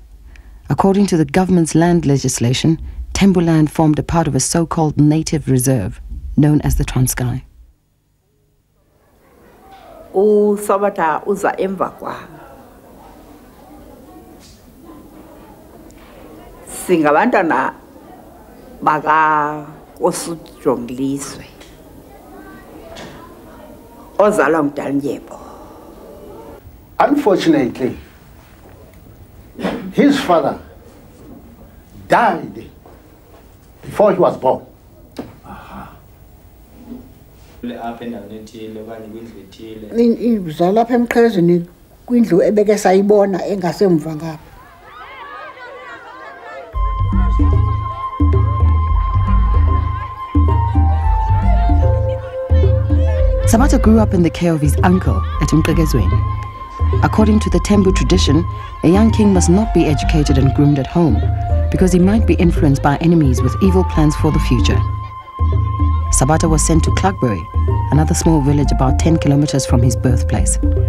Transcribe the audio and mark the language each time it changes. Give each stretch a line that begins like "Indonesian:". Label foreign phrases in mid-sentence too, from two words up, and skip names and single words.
English: According to the government's land legislation, Tembu land formed a part of a so-called native reserve, known as the Transkei.
Xhosa: Sabata uza emva kwa singabantwana baka Osujongilizwe ozalwa nguDalindyebo.
English: Unfortunately, his father died before he was born.
Xhosa: Uzalwa lapha eMqhezweni kwindlu ebeke sayibona engasemva ngapha.
English: Sabata grew up in the care of his uncle at Mqhekezweni. According to the Tembu tradition, a young king must not be educated and groomed at home because he might be influenced by enemies with evil plans for the future. Sabata was sent to Clarkbury, another small village about 10 kilometers from his birthplace.